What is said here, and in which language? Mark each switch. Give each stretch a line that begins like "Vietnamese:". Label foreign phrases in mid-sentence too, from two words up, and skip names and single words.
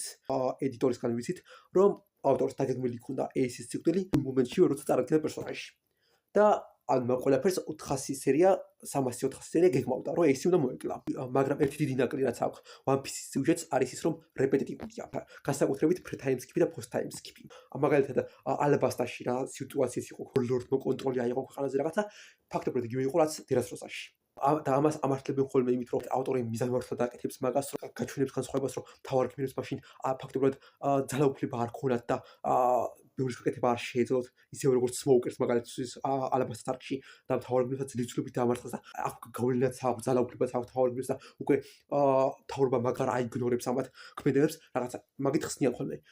Georgian: ედიტორისგან ვიცით, რომ ავტორს დაგეგმილი ჰქონდა Ace-ის სიკვდილი იმ მომენტში, როცა წარადგინა პერსონაჟი. და ან ყველაფერს 400 სერია 300-400 სერია გეგმავდა, რომ ეს უნდა მოეკლა. მაგრამ ერთი დიდი ნაკლი რაც აქვს One Piece-ის სიუჟეტს არის ის, რომ რეპეტიტივია. განსაკუთრებით
English: pre-time skip-
Georgian: ი და
English: post-time skip-
Georgian: ი. მაგალითად, Alabasta-ში რა სიტუაციაც იყო, Lord-მა კონტროლი აიღო ქვეყანაზე რაღაცა, ფაქტობრივად იგივე იყო რაც Dressrosa-ში. და ამას ამართლებენ ხოლმე იმით, რომ ავტორი მიზანმარხვლად აკეთებს მაგას, რომ გაჩვენებს განსხვავებას, რომ თავარ გმირებს მაშინ ფაქტობრივად ძალაუფლება არ ქონათ და ბევრი შეკეთება არ შეეძლოთ, ისევე როგორც Smokers მაგალითად Alabasta არკში და თავარ გმირებსაც ძლივებით დაამარცხეს და აქ გავლენაც აქვს, ძალაუფლებაც აქვს თავარ გმირებს და უკვე თავრობა მაგარ აიგნორებს ამათ ქმედებებს, რაღაცა მაგით ხსნიან ხოლმე.